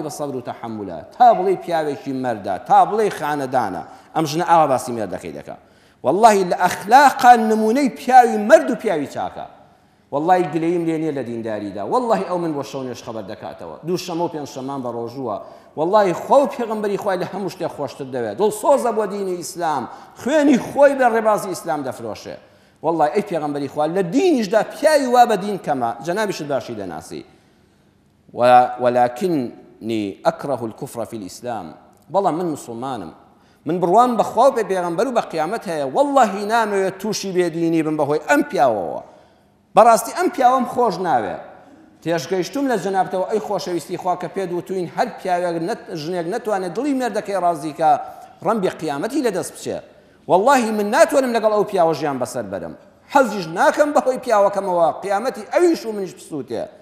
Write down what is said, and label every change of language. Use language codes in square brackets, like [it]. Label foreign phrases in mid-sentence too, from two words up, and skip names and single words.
[ckb] بە سەبر و تەحەمولە تا بڵێ پیاوێکی مەردە تا بڵێ خانەدانە ئەم ژنە ئاوا باسی مێردەکەی دەکا والله لە ئەخلاقا نمونەی پیاوی مەرد و پیاوی چاکە والله گلەییم لێ نییە لە دینداریدا والله ئەو من بۆ شەو نوێژ خەبەر دەکاتەوە دوو شەمە و پێنج شەمان بە ڕۆژووە والله خۆ و پێغەمبەری خوای لە هەموو شتێک خۆشتر دەوێت دڵسۆزە بۆ دینی ئیسلام خوێنی خۆی بە ڕێبازی ئیسلام دەفرۆشێ والله ئەی پێغەمبەری خوا لە دینیشدا پیاوی وا بە دین کەمە جەنابیشت باشی دەناسی [ar] ولكني أكره الكفر في الإسلام [ckb] والله من مسلمانم من بروان بخوا و پێغەمبەر و بە قیامەت هەیە والله نامەوێت تووشی بێدینی بم بەهۆی ئەم پیاوەوە بەڕاستی ئەم پیاوەم خۆش ناوێت تێشگەیشتم لە جەنابتەوە ئەی خۆشەویستی خوا کە پێ دوتوین هەر پیاوێک ژنێک نەتوانێت دڵی مێردەکەی ڕازیکە ڕەنبی قیامەتی لەدەست بچێ والله من ناتوانم لەگەڵ ئەو پیاوە ژیان بەسەر بەرم حەزیش ناکەم بەهۆی پیاوەکەمەوە قیامەتی ئەویش و منیش بسووتێ